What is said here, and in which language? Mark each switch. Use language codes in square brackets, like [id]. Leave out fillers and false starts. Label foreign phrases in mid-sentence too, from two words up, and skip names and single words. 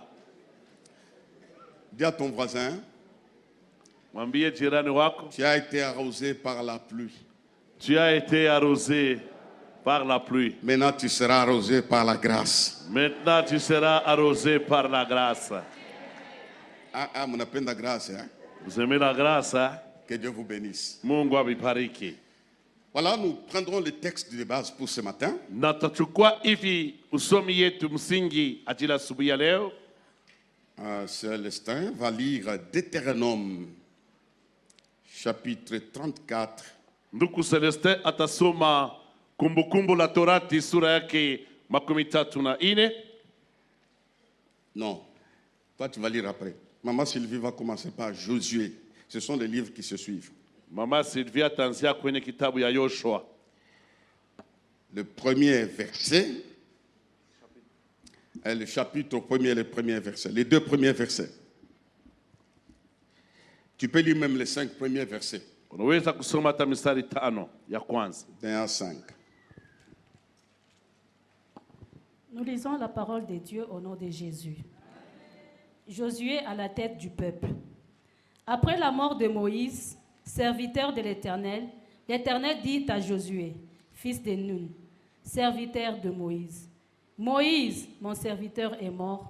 [fr] Dis à ton voisin, tu as été arrosé par la pluie. Tu as été arrosé par la pluie. Maintenant, tu seras arrosé par la grâce. Maintenant, tu seras arrosé par la grâce. On appelle la grâce. Hein? Vous aimez la grâce, hein? Que Dieu vous bénisse. [sw] Mungu awabariki. [fr] Voilà, nous prendrons le texte de base pour ce matin. [sw] Na tutachukua hivi usomi yetu msingi ajili asubuhi ya leo. [fr] Célestin va lire Deutéronome chapitre 34. [sw] Ndugu Celestin atasoma Kumbukumbu la Torati sura yake 34. [fr] Non, toi tu vas lire après. Maman Sylvie va commencer par Josué. Ce sont les livres qui se suivent. [sw] Mama Sylvia ataanzia kwenye kitabu ya Yoshua. [fr] Le premier verset, le chapitre premier, le premier verset, les deux premiers versets. Tu peux lire même les 5 premiers versets. [sw] Unaweza kusoma hata mistari 5 ya kwanza. [fr] 1 à 5. Nous lisons la parole de Dieu au nom de Jésus. Josué à la tête du peuple. Après la mort de Moïse, serviteur de l'Éternel, l'Éternel dit à Josué, fils de Nun, serviteur de Moïse, Moïse, mon serviteur, est mort.